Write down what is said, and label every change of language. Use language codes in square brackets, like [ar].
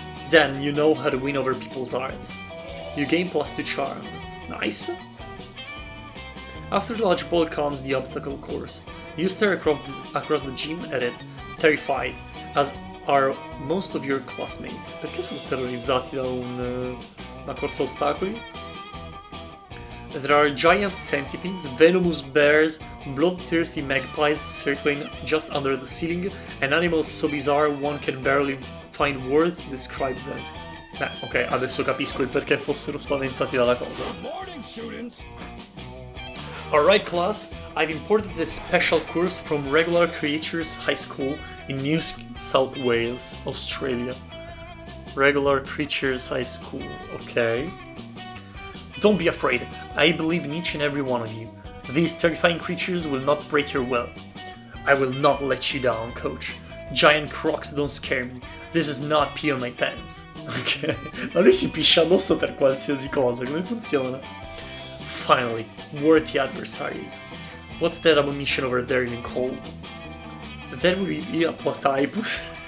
[en] Then you know how to win over people's hearts. You gain +2 charm. Nice. After the dodgeball comes the obstacle course. You stare across the gym at it, terrified, as are most of your classmates. [it] Perché sono terrorizzati da una corsa ostacoli? [en] There are giant centipedes, venomous bears, bloodthirsty magpies circling just under the ceiling, and animals so bizarre one can barely find words to describe them. [it] Beh, ok, adesso capisco il perché fossero spaventati dalla cosa. [en] Morning, students. Alright class, I've imported this special course from Regular Creatures High School in New South Wales, Australia. Regular Creatures High School, okay. Don't be afraid, I believe in each and every one of you. These terrifying creatures will not break your will. I will not let you down, coach. Giant crocs don't scare me. This is not pee on my pants. [it] Ok, ma lui si piscia addosso per qualsiasi cosa, come funziona? [en] Finally, worthy adversaries. What's that abomination over there in cold? That would be a platypus.